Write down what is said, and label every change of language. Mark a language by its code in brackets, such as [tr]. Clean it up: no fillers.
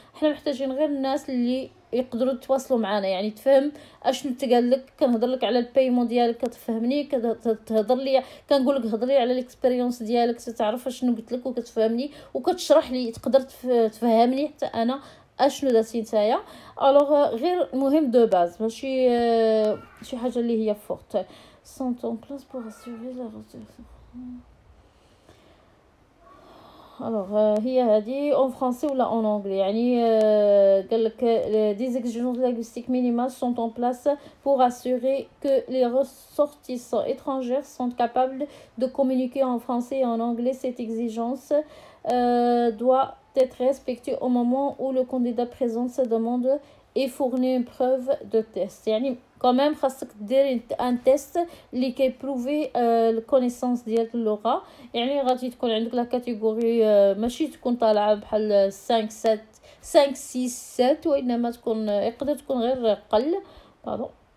[ar] حنا محتاجين غير الناس اللي يقدروا يتواصلوا معنا يعني تفهم اشنو تقال لك. كنهضر لك على البايمون ديالك كتفهمني كتهضر لي كنقول لك هضري على الاكسبيريونس ديالك تعرف اشنو قلت لك وكتفهمني وكتشرح لي تقدر تفهمني حتى انا اشنو درتي نتايا. الوغ غير مهم دو باز ماشي شي حاجه اللي هي فورت [fr] sont en place pour assurer la alors [ar] هي هذه [fr] en français [ar] ولا [fr] en anglais [ar] يعني قال لك [fr] des exigences linguistiques minimales sont en place pour assurer que les ressortissants étrangers sont capables de communiquer en français et en anglais. Cette exigence doit être respectée au moment où le candidat présente sa demande et fournit une preuve de test. [ar] يعني quand même خاصك دير ان تيست اللي كيبروفي الكونيسانس ديالك اللغه يعني غادي تكون عندك لا كاتيجوري ماشي تكون طالعه بحال 5 6 7 وانما تكون يقدر تكون غير قل باردون.